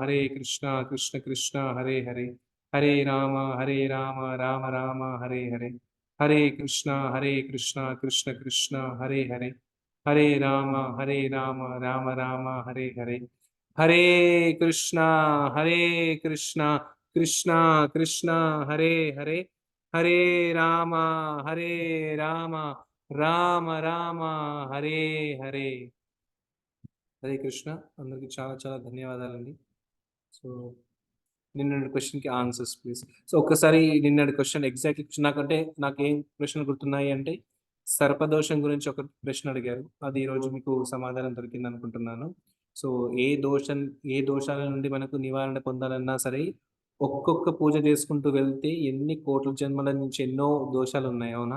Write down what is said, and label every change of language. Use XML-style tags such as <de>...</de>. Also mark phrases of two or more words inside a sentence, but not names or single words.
<sa>కృష్ణ హరే హరే హరే రామ రామ రామ హరే హరే హరే కృష్ణ కృష్ణ హరే హరే హరే రామ రామ రామ హరే హరే హరే కృష్ణ కృష్ణ కృష్ణ హరే హరే హరే రామ రామ రామ రామ హరే హరే హరే కృష్ణ.</sa> <te>అందరికి చాలా చాలా ధన్యవాదాలండి. సో నిన్నటి</te> <en>questionకి answers please.</en> <te>సో ఒక్కసారి నిన్నటి</te> <en>question exactly</en> <te>నాకేం ప్రశ్నలు గుర్తున్నాయి అంటే సర్పదోషం గురించి ఒక ప్రశ్న అడిగారు. అది ఈరోజు మీకు సమాధానం దొరికింది అనుకుంటున్నాను. సో ఏ దోషాల నుండి మనకు నివారణ పొందాలన్నా సరే ఒక్కొక్క పూజ చేసుకుంటూ వెళ్తే ఎన్ని కోట్ల జన్మల నుంచి ఎన్నో దోషాలు ఉన్నాయి, అవునా?</te>